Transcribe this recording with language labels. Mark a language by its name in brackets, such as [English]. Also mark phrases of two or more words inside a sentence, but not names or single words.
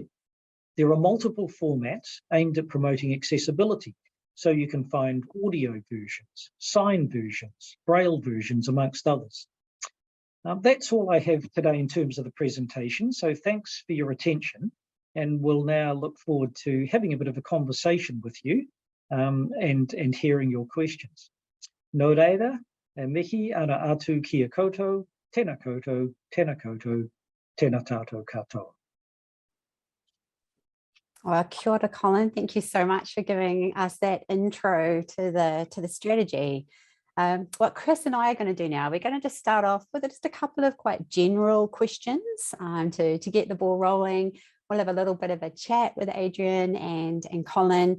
[English] There are multiple formats aimed at promoting accessibility, so you can find audio versions, sign versions, braille versions, amongst others. That's all I have today in terms of the presentation, so thanks for your attention, and we'll now look forward to having a bit of a conversation with you and hearing your questions. [Māori] Nō reira, mihi ana atu kia koutou, tēnā koutou, tēnā koutou, tēnā tātou katoa. Well, kia ora, Colin. [English] Thank you so much for giving us that intro to the strategy. What Chris and I are going to do now, we're going to just start off with just a couple of quite general questions to get the ball rolling. We'll have a little bit of a chat with Adrienne and Colin.